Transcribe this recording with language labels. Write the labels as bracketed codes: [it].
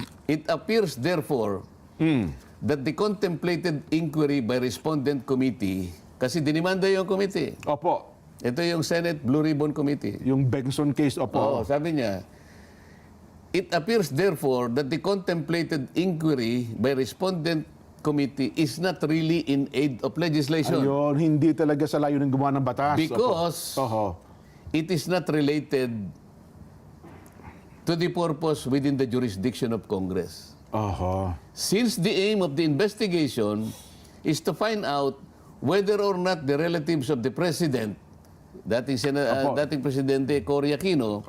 [en] It appears therefore that the contemplated inquiry by respondent committee, [tl] kasi dinimanda yung committee. Opo. Ito yung Senate Blue Ribbon Committee. Yung Bengson case, Oo, opo. sabi niya, [en] it appears therefore that the contemplated inquiry by respondent committee is not really in aid of legislation [tl] Ayun, hindi talaga sa layunin gumawa ng batas. [en] because [tl] Oho. [en] it is not related to the purpose within the jurisdiction of Congress. [tl] Oho. [en] Since the aim of the investigation is to find out whether or not the relatives of the President, [tl] dating Presidente [en] Cory Aquino,